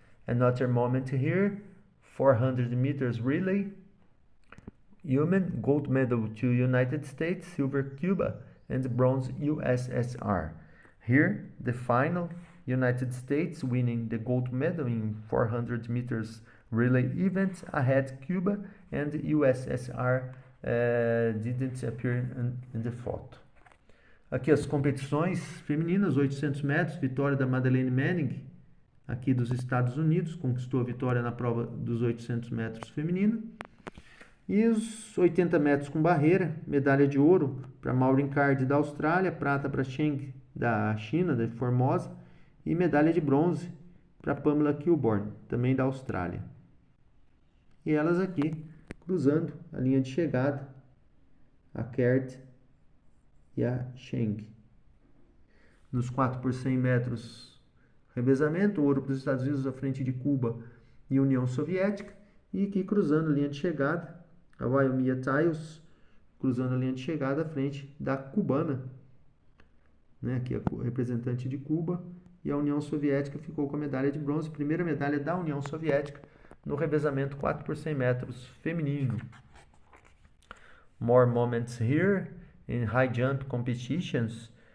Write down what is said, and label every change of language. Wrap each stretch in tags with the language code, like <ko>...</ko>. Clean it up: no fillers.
<en>Another moment here, 400 meters relay, human, gold medal to United States, silver Cuba, and bronze USSR. Here the final, United States winning the gold medal in 400 meters relay event ahead Cuba, and USSR didn't appear in the photo.</en> <pt>Aqui as competições femininas, 800 metros, vitória da Madeleine Manning, aqui dos Estados Unidos, conquistou a vitória na prova dos 800 metros feminina. E os 80 metros com barreira, medalha de ouro para Maureen Card da Austrália, prata para Cheng da China, da Formosa, e medalha de bronze para Pamela Kilburn, também da Austrália. E elas aqui cruzando a linha de chegada, a Card e a Cheng. nos 4 por 100 metros revezamento, ouro para os Estados Unidos à frente de Cuba e União Soviética. E aqui cruzando a linha de chegada, a Waimea Tiles, cruzando a linha de chegada à frente da cubana, né? Aqui a representante de Cuba, e a União Soviética ficou com a medalha de bronze, primeira medalha da União Soviética no revezamento 4 por 100 metros feminino.</pt> <en>More moments here in high jump competitions.</en>